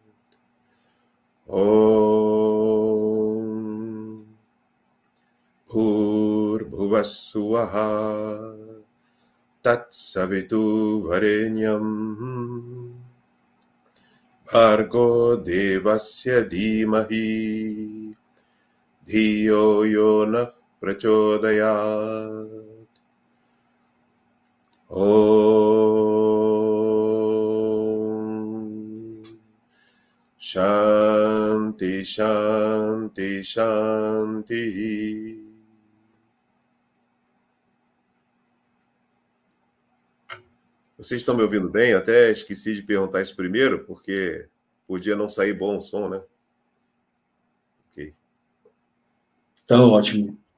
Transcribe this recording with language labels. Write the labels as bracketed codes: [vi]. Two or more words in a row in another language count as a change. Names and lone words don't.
[sa] ॐ भूर् भुवस्सुवः तत् सवितुर् वरेण्यं भर्गो देवस्य धीमहि धियो यो नः प्रचोदयात्. ॐ शान्ति शान्ति शान्ति. [pt] Vocês estão me ouvindo bem? Até esqueci de perguntar isso primeiro, porque podia não sair bom o som, né? Ok. Tá ótimo.